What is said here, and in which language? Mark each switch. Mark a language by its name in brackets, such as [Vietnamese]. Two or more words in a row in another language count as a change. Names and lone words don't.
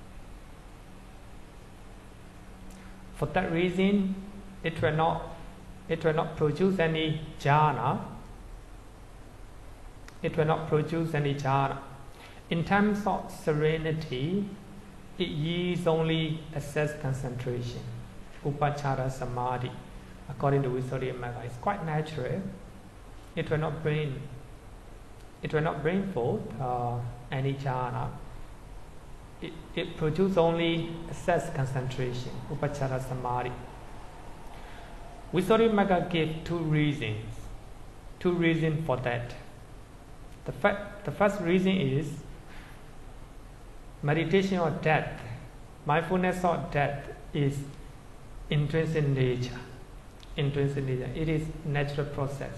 [English] For that reason, it will not produce any jhana. It will not produce any jhana. In terms of serenity, it yields only excess concentration. [Pali] Upachara samadhi, [English] according to Visuddhimagga, it's quite natural. It will not bring forth any jhana. It produces only excess concentration. [Pali] Upachara samadhi. [English] Visuddhimagga gave two reasons for that. The first reason is meditation of death, mindfulness of death is intrinsic nature. Intrinsic nature. It is natural process.